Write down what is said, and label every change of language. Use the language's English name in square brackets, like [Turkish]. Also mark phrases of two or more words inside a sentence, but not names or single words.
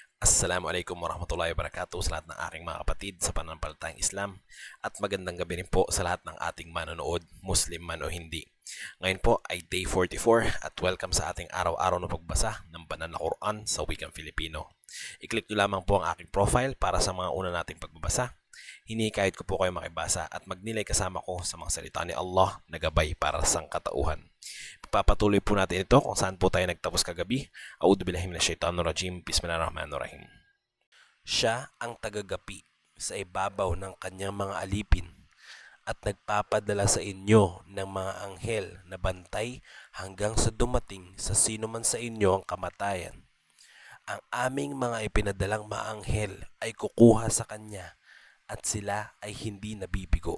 [Arabic] السلام عليكم ورحمة الله وبركاته [Filipino] sa lahat ng aking mga kapatid sa pananampalatayang Islam at magandang gabi rin po sa lahat ng ating manonood, Muslim man o hindi. Ngayon po ay day 44 at welcome sa ating araw-araw na pagbasa ng banal na Quran sa wikang Filipino. I-click nyo lamang po ang aking profile para sa mga una nating pagbabasa. Hinikayat ko po kayo makibasa at magnilay kasama ko sa mga salita ni Allah na gabay para sa sangkatauhan. Papatuloy po natin ito kung saan po tayo nagtapos kagabi. [Arabic] أعوذ بالله من الشيطان الرجيم. بسم الله الرحمن الرحيم. [Filipino] Siya ang tagagapi sa ibabaw ng kanyang mga alipin at nagpapadala sa inyo ng mga anghel na bantay hanggang sa dumating sa sino man sa inyo ang kamatayan. Ang aming mga ipinadalang maanghel ay kukuha sa kanya at sila ay hindi nabibigo.